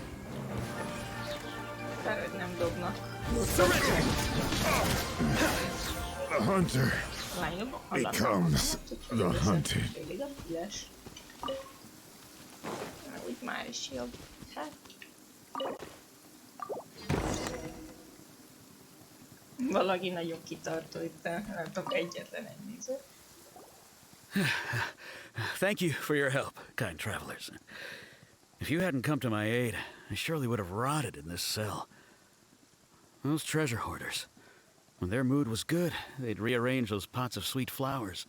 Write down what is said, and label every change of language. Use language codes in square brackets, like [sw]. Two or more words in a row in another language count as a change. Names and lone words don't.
[hu] Kár, hogy nem dobnak. [en] The hunter [hu] Lányok, [en] becomes the hunted. [hu] Félig a füles. Úgy már is jobb. Hát... Valaki nagyon kitartó itt, nem tudok egyetlen egy néző. [en] Thank you for your help, kind travelers. If you hadn't come to my aid, I surely would have rotted in this cell. Those treasure hoarders. When their mood was good, they'd rearrange those pots of sweet flowers.